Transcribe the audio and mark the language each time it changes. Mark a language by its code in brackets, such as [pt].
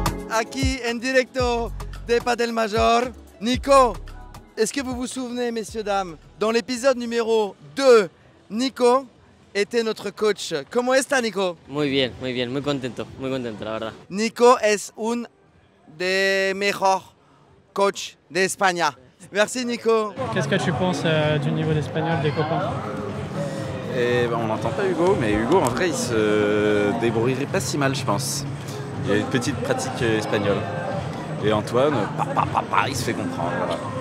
[es] Aquí en directo de [fr] Padel Major, Nico, est-ce que vous vous souvenez, messieurs, dames, dans l'épisode numéro 2, Nico était notre coach. [es] ¿Cómo está, Nico? Muy bien, muy contento, la verdad. [fr] Nico es un des meilleurs coachs d'Espagne. Merci, Nico. Qu'est-ce que tu penses du niveau d'espagnol des copains? On n'entend pas Hugo, mais Hugo, en vrai, il se débrouillerait pas si mal, je pense. Il y a une petite pratique espagnole. Et Antoine, il se fait comprendre. Voilà.